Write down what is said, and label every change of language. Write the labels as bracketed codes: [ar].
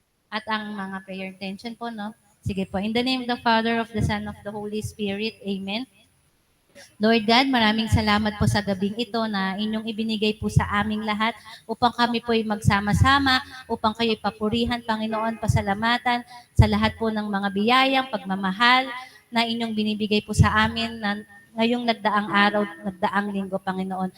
[tl] At ang mga prayer intention po, no? Sige po. [en] In the name of the Father, of the Son, of the Holy Spirit. Amen. [tl] Lord God, maraming salamat po sa gabing ito na inyong ibinigay po sa aming lahat upang kami po ay magsama-sama, upang kayo'y papurihan, Panginoon, pasalamatan sa lahat po ng mga biyayang, pagmamahal na inyong binibigay po sa amin na ngayong nagdaang araw, nagdaang linggo, Panginoon.